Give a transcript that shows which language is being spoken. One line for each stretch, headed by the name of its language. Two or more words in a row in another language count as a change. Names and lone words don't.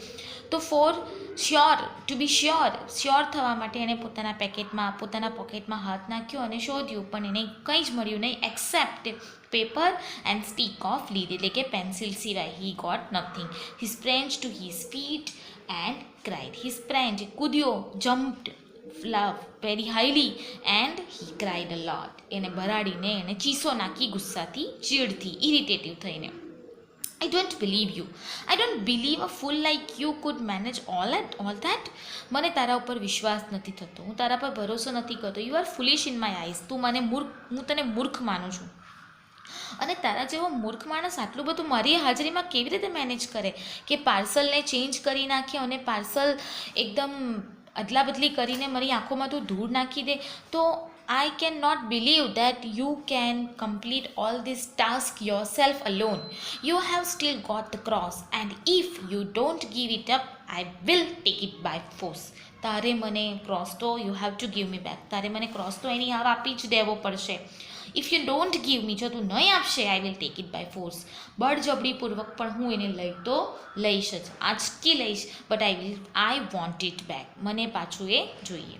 Gujarati: તો
English: for sure, to be sure
Gujarati: થવા માટે એણે પોતાના પોકેટમાં હાથ નાખ્યો અને શોધ્યું, પણ એને કંઈ જ મળ્યું નહીં
English: except paper and stick of lead,
Gujarati: એટલે કે પેન્સિલ સિવાય.
English: He got nothing. He sprang to his feet and cried. He sprang કૂદ્યો, jumped very highly and he cried a lot.
Gujarati: એને બરાડીને એને ચીસો નાખી ગુસ્સાથી, ચીડથી, ઇરિટેટિવ થઈને.
English: I don't believe you. I don't believe a fool like you could manage all that.
Gujarati: મને તારા ઉપર વિશ્વાસ નથી થતો, હું તારા પર ભરોસો નથી કરતો.
English: You are foolish in my eyes.
Gujarati: હું તને મૂર્ખ માનું છું. અને તારા જેવો મૂર્ખ માણસ આટલું બધું મારી હાજરીમાં કેવી રીતે મેનેજ કરે કે પાર્સલને ચેન્જ કરી નાખે અને પાર્સલ એકદમ અદલા બદલી કરીને મારી આંખોમાં તું ધૂળ નાખી દે.
English: તો I cannot believe that you can complete all this task yourself alone. You have still got the cross, and if you don't give it up, I will take it by force.
Gujarati: તારે મને ક્રોસ તો
English: you have to give me back.
Gujarati: તારે મને ક્રોસ તો એની હાવ આપી જ દેવો પડશે.
English: If you don't give me,
Gujarati: જો તું નહીં આપશે,
English: I will take it by force.
Gujarati: બળજબરીપૂર્વક પણ હું એને લઈશ જ, આજથી લઈશ.
English: But I want it back.
Gujarati: મને પાછું એ જોઈએ.